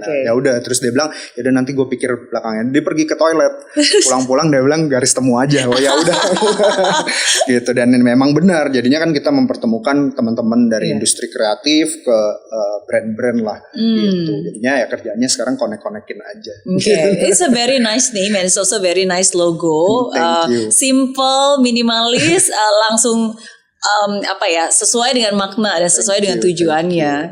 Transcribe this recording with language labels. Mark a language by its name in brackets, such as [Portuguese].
[Indonesian] Nah, ya udah terus dia bilang ya udah nanti gue pikir belakangnya. Dia pergi ke toilet, pulang-pulang dia bilang Garis Temu aja. Oh ya udah. Gitu, dan memang benar, jadinya kan kita mempertemukan teman-teman dari industri kreatif ke brand-brand lah gitu. Jadinya ya kerjanya sekarang connect-connectin aja. [English] It's a very nice name and it's also very nice logo. Thank you. [Indonesian] Simple, minimalis, langsung sesuai dengan makna dan sesuai dengan tujuannya.